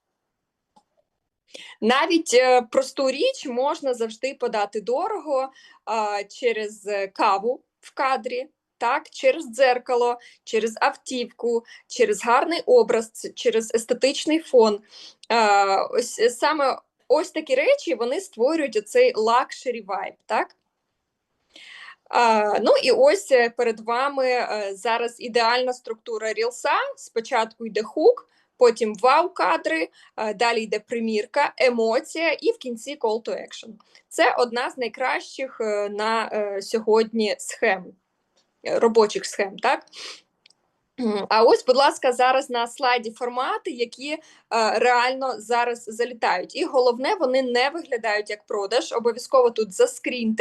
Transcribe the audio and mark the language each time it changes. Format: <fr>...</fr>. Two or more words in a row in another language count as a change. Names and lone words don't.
<uk>Навіть просту річ можна завжди подати дорого через каву в кадрі, так, через дзеркало, через автівку, через гарний образ, через естетичний фон. Ось саме ось такі речі, вони створюють оцей</uk> <en>luxury vibe,</en> <uk>так? Ну і ось перед вами зараз ідеальна структура рілса. Спочатку йде хук, потім вау-кадри, далі йде примірка, емоція і в кінці</uk> <en>call to action.</en> <uk>Це одна з найкращих на сьогодні схем, робочих схем, так? А ось, будь ласка, зараз на слайді формати, які реально зараз залітають. І головне, вони не виглядають як продаж, обов'язково тут заскріньте.</uk>